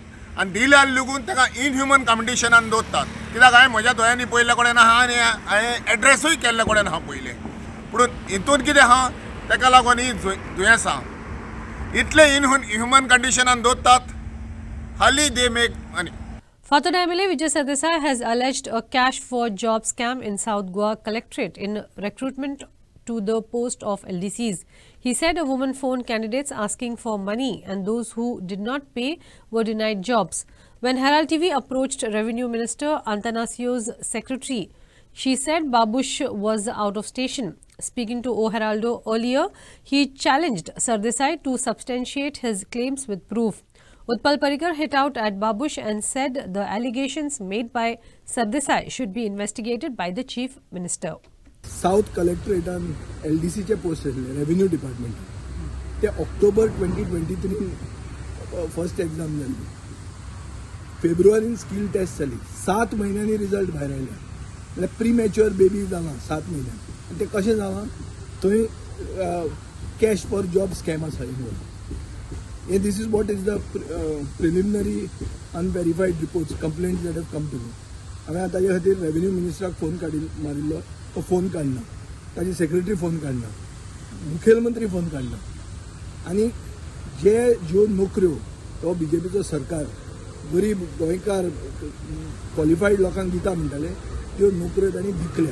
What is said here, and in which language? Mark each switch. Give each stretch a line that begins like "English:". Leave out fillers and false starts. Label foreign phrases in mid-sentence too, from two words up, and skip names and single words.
Konkani: आनी दिल्या लेगून ताका
English: inhuman conditionan
Konkani: दवरतात. कित्याक हांवें म्हज्या दोळ्यांनी पळयल्ले कडेन आहा आनी हांवें एड्रेसूय केल्ले कडेन आहा पयले. पूण हितून कितें आहा ताका लागून ही दुयेंसां इतले
English: inhuman conditionan
Konkani: दवरतात.
English: Hali they make money. Fathoda MLA Vijay Sardesai has alleged a cash for job scam in South Goa Collectorate in recruitment to the post of LDCs. He said a woman phoned candidates asking for money and those who did not pay were denied jobs. When Herald TV approached Revenue Minister Antanasio's secretary, she said Babush was out of station. Speaking to O Heraldo earlier, he challenged Sardesai to substantiate his claims with proof. Utpal Parikar hit out at Babush and said the allegations made by Sardesai should be investigated by the Chief Minister. South Collectorate and LDC
Konkani: चे पोस्ट आसले
English: revenue department
Konkani: ते
English: October 2023 first exam
Konkani: जाली. फेब्रुवारीन स्किल टेस्ट जाली. 7 महिन्यांनी रिजल्ट भायर आयला. म्हळ्यार
English: premature baby
Konkani: जाला 7 म्हयन्यान. आनी ते कशें जालां थंय
English: cash for job scam
Konkani: आसा इनवॉल्व.
English: This is what is the preliminary unverified reports, complaints that have come to me.
Konkani: हांवें आतां ताजे खातीर रेव्हेन्यू मिनिस्टराक फोन मारिल्लो. तो फोन काडना. ताजी सेक्रेटरी फोन काडना. मुखेलमंत्री फोन काडना. आनी ज्यो नोकऱ्यो तो बीजेपीचो सरकार गरीब गोंयकार क्वॉलिफायड लोकांक दिता म्हणटाले त्यो नोकऱ्यो तांणी विकल्या.